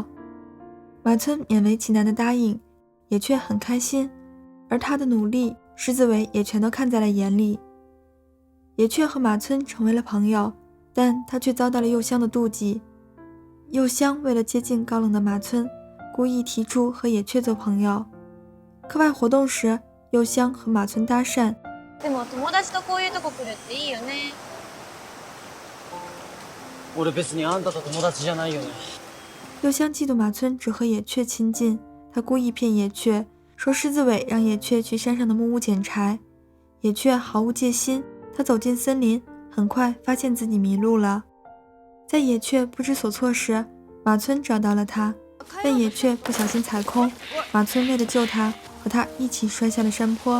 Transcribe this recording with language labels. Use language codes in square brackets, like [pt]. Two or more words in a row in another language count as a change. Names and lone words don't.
[zh] 马村勉为其难的答应，野雀很开心，而他的努力狮子尾也全都看在了眼里。野雀和马村成为了朋友，但他却遭到了柚香的妒忌。柚香为了接近高冷的馬村，故意提出和野雀做朋友。课外活动时，柚香和馬村搭讪。 [ja] でも友達とこういうとこ来るっていいよね。俺別にあんたと友達じゃないよね。 [zh] 柚香嫉妒馬村只和野雀亲近，他故意骗野雀，说狮子尾让野雀去山上的木屋捡柴。野雀毫无戒心，他走进森林，很快发现自己迷路了。在野雀不知所措时，马村找到了他，但野雀不小心踩空，马村为了救他，和他一起摔下了山坡。